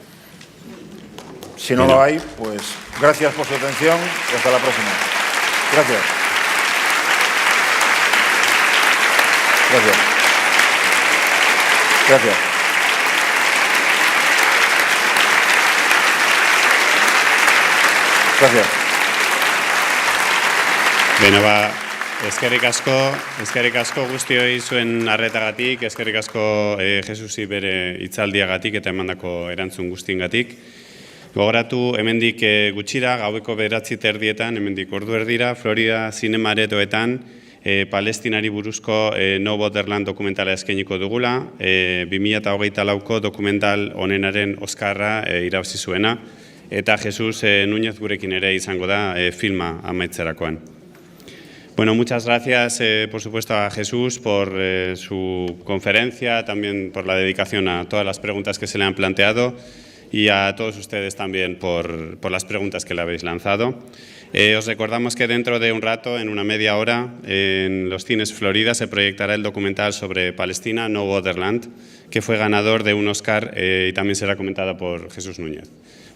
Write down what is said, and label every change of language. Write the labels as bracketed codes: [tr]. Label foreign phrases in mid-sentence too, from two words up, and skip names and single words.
[es] Si no lo hay, pues gracias por su atención y hasta la próxima. Gracias. Gracias. Gracias. Gracias. [eu] Beno, eskerrik asko guztioi zuen arretagatik, eskerrik asko Jesusi bere hitzaldiagatik eta emandako erantzun guztiengatik. Gogoratu, hemendik gutxira, gaueko 9:30, hemendik ordu erdira, Florida Zinema Aretoetan, Palestinari buruzko No Borderland dokumentala eskainiko dugula, 2024ko dokumental honenaren Oskarra irabazi zuena, eta Jesus Núñez gurekin ere izango da filma amaitzerakoan. [es] Bueno, muchas gracias, por supuesto, a Jesús por su conferencia, también por la dedicación a todas las preguntas que se le han planteado y a todos ustedes también por las preguntas que le habéis lanzado. Os recordamos que dentro de un rato, en una media hora, en los cines Florida se proyectará el documental sobre Palestina, No Borderland, que fue ganador de un Oscar y también será comentado por Jesús Núñez.